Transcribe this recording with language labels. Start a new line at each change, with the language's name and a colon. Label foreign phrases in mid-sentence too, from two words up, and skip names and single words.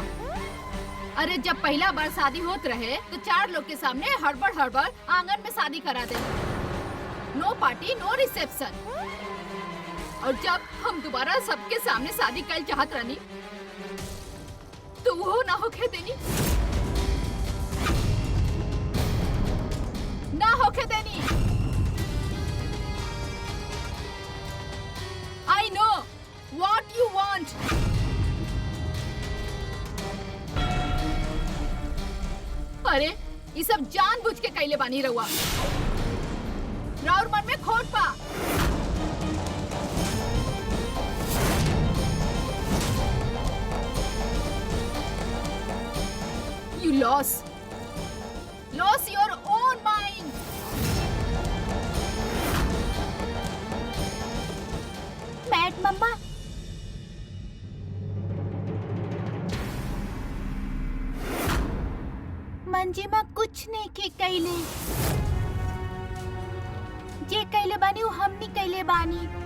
Bhojpuri: अरे जब पहला बार शादी होत रहे तो 4 लोग के सामने हड़बड़ हड़बड़ आंगन में शादी करा दे,
English: no party no reception.
Bhojpuri: और जब हम दोबारा सबके सामने शादी कर चाहत रहनी तो वो ना होके देनी, ना होके देनी।
English: I know what you want.
Bhojpuri: अरे ये सब जानबूझ के कैले बानी रहुआ, राउर मन में खोट पा।
English: You lost your own mind.
Bhojpuri: बैठ मम्मा। मंजिमा कुछ नहीं के कैले, जे कैले बानी वो हमनी कैले बानी।